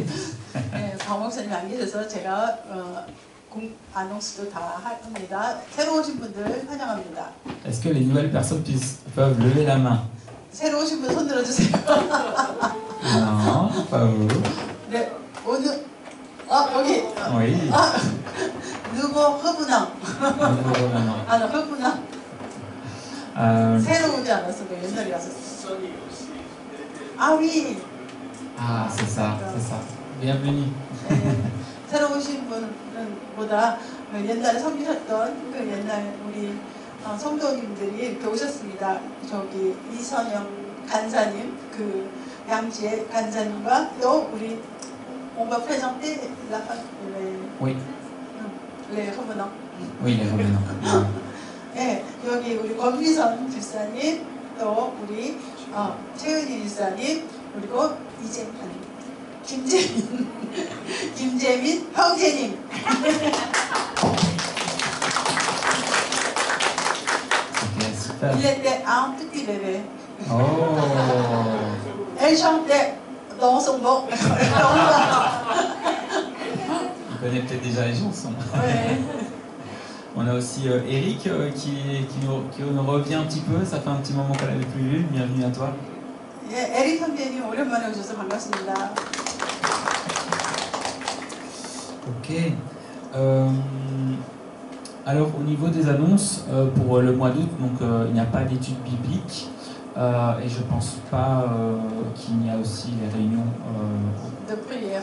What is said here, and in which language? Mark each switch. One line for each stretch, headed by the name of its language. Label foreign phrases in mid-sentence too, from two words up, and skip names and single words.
Korean: 네, 박 목사님 안 계셔서 제가 아농스도 다 합니다. 새로 오신 분들 환영합니다.
French: Est-ce que les nouvelles personnes peuvent lever la main?
Korean: 새로 오신 분 손 들어주세요.
French: Non, pas vous.
Korean: 네, 오늘 여기.
French: Oui.
Korean: 누구 허분왕. 허분왕. 새로 오지 않았어, 옛날에 왔었어.
French: oui. Ah, c'est ça, c'est ça. Bienvenue.
Korean: 네, 새로 오신 분보다 옛날에 섬기셨던 그 옛날 우리 성도님들이 이렇게 오셨습니다. 저기 이선영 간사님, 그 양지의 간사님과 또 우리
French: on va présenter la femme. Oui. les revenants. Oui, les revenants.
Korean: 네, 여기 우리 권미선 집사님, 또 우리 최은희 집사님, 그리고 김재민 형제님.
French: Il était un petit bébé. Oh. Elle chantait dans son bon. Il connaît peut-être déjà les chansons. Ouais. On a aussi Eric qui nous revient un petit peu. Ça fait un petit moment qu'on l'avait plus vu. Bienvenue à toi.
Korean: 에릭 선배님 오랜만에 오셔서 반갑습니다.
French: Ok. Alors au niveau des annonces, pour le mois d'août, donc il n'y a pas d'études bibliques et je pense pas qu'il y a aussi les réunions de prière.